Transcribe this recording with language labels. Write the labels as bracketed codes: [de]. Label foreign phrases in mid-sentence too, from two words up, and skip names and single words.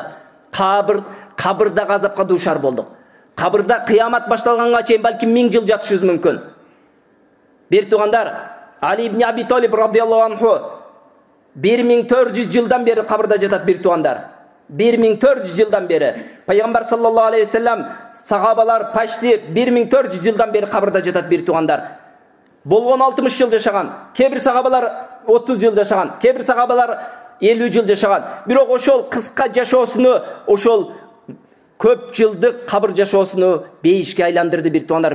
[ky] Кабырдагы азапка дуушар болдук. Кабырда кыямат башталганга чейин балким 1000 жыл жатышыбыз мүмкүн. Бир туугандар, Али ибн Аби Талиб [ar] رضي الله عنه [ky] 1400 жылдан бери кабырда жатат бир туугандар. 1400 жылдан бери. Пайгамбар [ar] صلى الله عليه وسلم, [ky] сахабалар почти 1400 жылдан бери кабырда жатат бир туугандар. Болгон 60 жыл жашаган, кебир сахабалар 30 жыл жашаган, кебир сахабалар 50 жыл жашаган. Бирок ошол кыска жашоосуну, ошол көп жылдык кабыр жашоосуну бейишке айландырды бир туугандар.